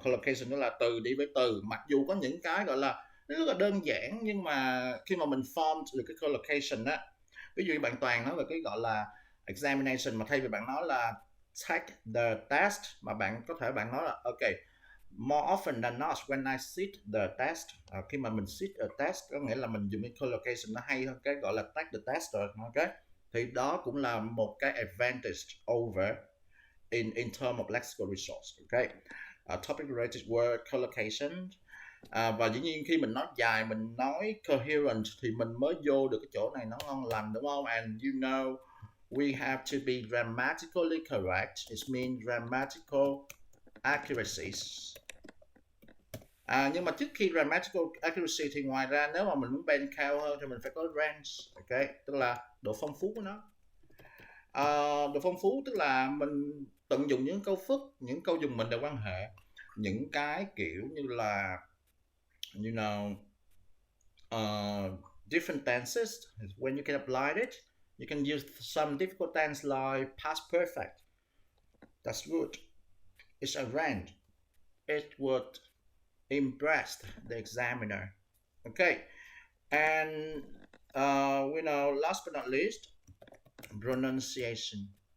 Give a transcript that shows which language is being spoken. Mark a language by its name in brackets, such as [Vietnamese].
[Vietnamese] Collocation đó là từ đi với từ, mặc dù có những cái gọi là nó rất là đơn giản, nhưng mà khi mà mình form được cái collocation á, ví dụ như bạn Toàn nói về cái gọi là examination, mà thay vì bạn nói là [English] take the test, [Vietnamese] mà bạn có thể bạn nói là okay, [English] more often than not when I sit the test, [Vietnamese] khi mà mình [English] sit a test [Vietnamese] có nghĩa là mình dùng cái collocation nó hay hơn cái gọi là take the test rồi, ok, thì đó cũng là một cái [English] advantage over in term of lexical resource, [Vietnamese] ok. [English] Topic related word, collocation. [Vietnamese] Và dĩ nhiên khi mình nói dài, mình nói coherent thì mình mới vô được cái chỗ này nó ngon lành, đúng không? [English] And you know we have to be grammatically correct. It means grammatical accuracies. [Vietnamese] Nhưng mà trước khi grammatical accuracy thì ngoài ra nếu mà mình muốn band cao hơn thì mình phải có range, ok, tức là độ phong phú của nó. Độ phong phú tức là mình tận dụng những câu phức, những câu dùng mệnh đề quan hệ, những cái kiểu như là [English] you know different tenses. When you can apply it, you can use some difficult tense like past perfect. That's good. It's a range. It would impress the examiner. Okay, and we know last but not least, pronunciation.